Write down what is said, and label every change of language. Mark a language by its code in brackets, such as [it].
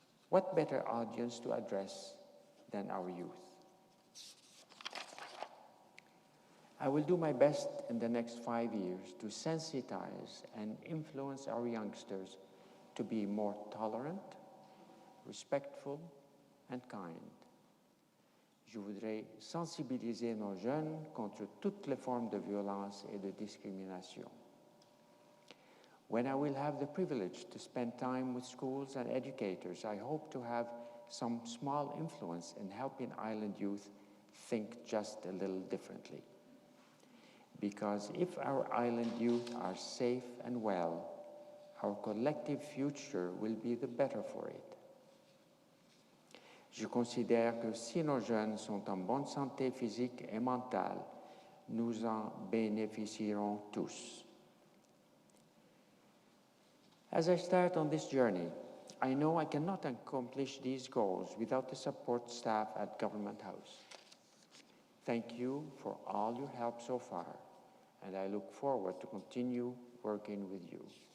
[en] What better audience to address than our youth? I will do my best in the next 5 years to sensitize and influence our youngsters to be more tolerant, respectful, and kind. [fr] Je voudrais sensibiliser nos jeunes contre toutes les formes de violence et de discrimination. [en] When I will have the privilege to spend time with schools and educators, I hope to have some small influence in helping island youth think just a little differently. Because if our island youth are safe and well, our collective future will be the better for it. [fr] Je considère que si nos jeunes sont en bonne santé physique et mentale, nous en bénéficierons tous. [en] As I start on this journey, I know I cannot accomplish these goals without the support staff at Government House. Thank you for all your help so far, and I look forward to continue working with you.